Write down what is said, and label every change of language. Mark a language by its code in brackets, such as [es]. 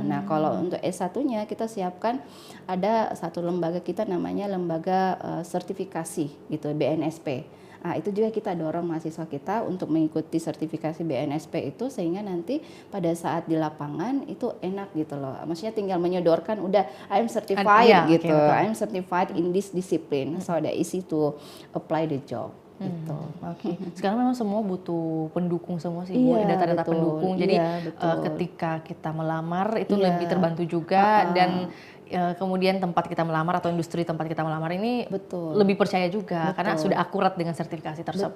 [id] Nah, kalau untuk S1-nya kita siapkan ada satu lembaga kita namanya lembaga sertifikasi gitu, BNSP. Itu juga kita dorong mahasiswa kita untuk mengikuti sertifikasi BNSP itu, sehingga nanti pada saat di lapangan itu enak gitu loh. Maksudnya tinggal menyodorkan udah [en] I'm certified [id] gitu. [en] I'm certified in this discipline. So that easy to apply the job. [id] Gitu. Sekarang memang semua butuh pendukung semua sih Bu, data-data pendukung. Jadi ketika kita melamar itu lebih terbantu juga dan kemudian tempat kita melamar atau industri tempat kita melamar ini lebih percaya juga karena sudah akurat dengan sertifikasi tersebut.